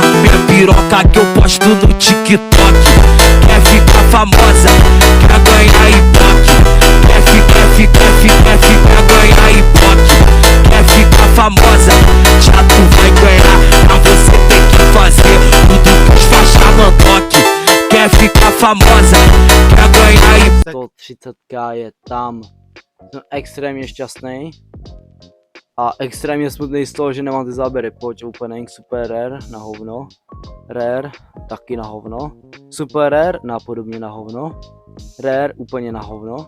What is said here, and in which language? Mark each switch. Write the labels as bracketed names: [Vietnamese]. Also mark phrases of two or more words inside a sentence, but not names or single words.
[Portuguese] Minha piroca que eu posto no TikTok. Quer ficar famosa, quer ganhar ibope. Quer ganhar ibope. Quer ficar famosa, já tu vai ganhar. Pra você tem que fazer tudo que os faixa mandar. Quer ficar famosa, quer ganhar ibope. [Czech] 130k je tam. Jsem extrémně šťastný. A extrémně smutný z toho, že nemám ty záběry. Pojď opening, [English] super rare [Czech] na hovno. Rare, taky na hovno. [English] Super rare, [Czech] napodobně na hovno. Rare, úplně na hovno.